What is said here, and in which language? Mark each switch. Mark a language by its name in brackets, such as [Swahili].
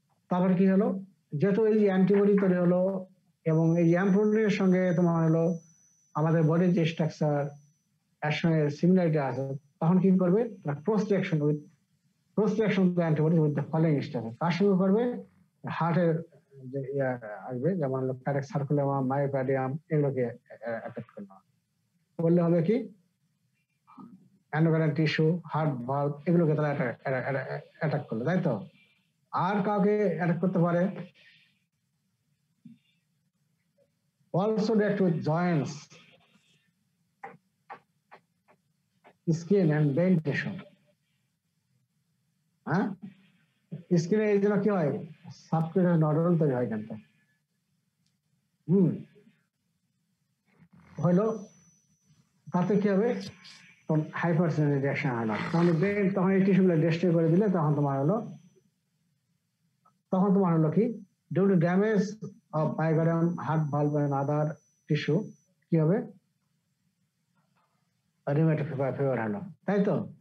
[Bangla] তারপরে কি হলো, যেহেতু এই অ্যান্টিবডি তৈরি হলো এবং এই এম প্রোটিনের সঙ্গে তোমার হলো আমাদের বডির যে স্ট্রাকচার এর সঙ্গে সিমিলারিটি আছে, তখন কি করবে [English] cross reaction to antibody with the following structure, [Bangla] কার সঙ্গে করবে হার্টের যে আসবে, যেমন কার্ডিয়াক সার্কুলাম, মায়োকার্ডিয়াম, এগুলোকে অ্যাটাক করলে হবে কি এন্ডোক্রাইন টিস্যু, হার্ট ভালভ, এগুলোকে তারা অ্যাটাক করলো, তাই তো? আর কাউকে অ্যাটাক করতে পারে [English] also react with joints, skin and brain tissue. [Bangla] হ্যাঁ, স্কিনে এই জন্য কি হয়, সাবকিউটাস নডুল তৈরি হয় কিন্তু হলো, তাতে কি হবে, হাইপারসেন্সিটিভ রিঅ্যাকশন হলো, তখন এই টিস্যুগুলো ডিস্ট্রয় করে দিলে তখন তোমার হলো কি, due to damage of পাইগারাম, heart valve and other tissue কি হবে, রিউমেটিক ফিভার হলো, তাই তো।